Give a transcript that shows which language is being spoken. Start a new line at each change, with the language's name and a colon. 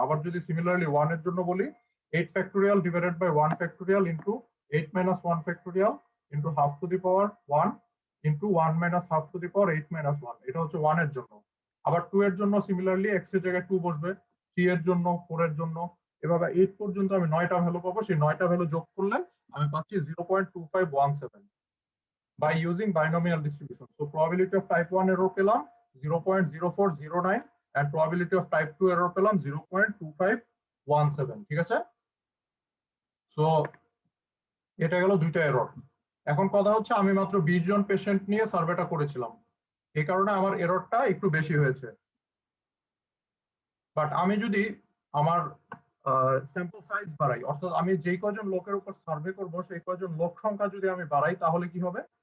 Bangla: আবার যদি সিমিলারলি 1 এর জন্য বলি,
English: 8 factorial divided by 1 factorial into 8 minus 1 factorial into half to the power 1 into 1 minus half to the power 8 minus 1।
Bangla: এটা হচ্ছে 1 এর জন্য। আবার 2 এর জন্য সিমিলারলি x এর জায়গায় 2 বসবে, 3 এর জন্য, 4 এর জন্য, এভাবে 8 পর্যন্ত আমি 9টা ভ্যালু পাবো। সেই 9টা ভ্যালু যোগ করলে আমি পাচ্ছি 0.2517
English: by using binomial distribution. So probability of type 1 error পেলাম 0.0409 and probability of type 2 error পেলাম 0.2517।
Bangla: ঠিক আছে? সো এটা গেল দুইটা এরর। এখন কথা হচ্ছে আমি মাত্র 20 জন পেশেন্ট নিয়ে সার্ভেটা করেছিলাম, এই কারণে আমার এররটা একটু বেশি হয়েছে। বাট আমি যদি আমার স্যাম্পল সাইজ বাড়াই, অর্থাৎ আমি যেই কজন লোকের উপর সার্ভে করব সেই কজন লোক সংখ্যা যদি আমি বাড়াই তাহলে কি হবে?